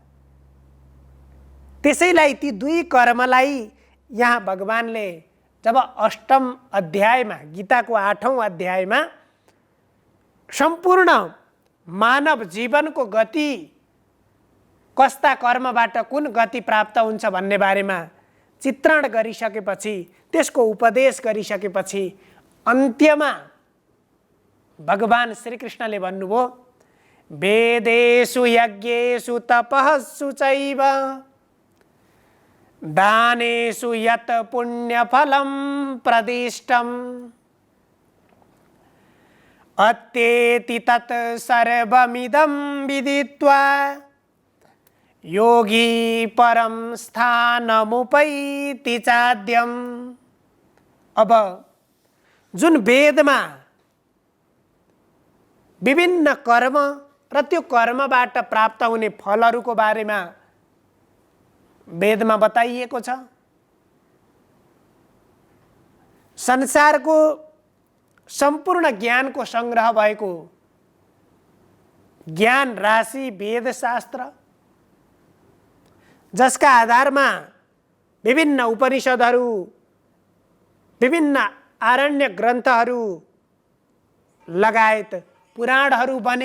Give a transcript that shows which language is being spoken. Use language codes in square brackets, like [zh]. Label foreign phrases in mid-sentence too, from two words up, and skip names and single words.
[ne] त्यसैलाई ती दुई कर्मलाई यहाँ भगवानले जब 8औं अध्यायमा, गीताको 8औं अध्यायमा सम्पूर्ण मानव जीवनको गति, कस्ता कर्मबाट कुन गति प्राप्त हुन्छ भन्ने बारेमा चित्रण गरिसकेपछि, त्यसको उपदेश गरिसकेपछि अन्त्यमा भगवान श्रीकृष्णले भन्नुभयो, [sa] वेदेषु यज्ञेषु तपःसु चैव दानेषु यत् पुण्यफलं प्रदिष्टम् अत्येति तत् सर्वमिदं विदित्वा योगी परम स्थानमुपैति चाद्यम्। [ne] अब जुन वेदमा विभिन्न कर्म र त्यो कर्मबाट प्राप्त हुने फलहरूको बारेमा वेदमा बताइएको छ, संसारको सम्पूर्ण ज्ञानको संग्रह भएको ज्ञान राशि वेदशास्त्र, जसका आधारमा विभिन्न उपनिषदहरू, विभिन्न आरण्य ग्रन्थहरू लगायत पुराणहरू बने।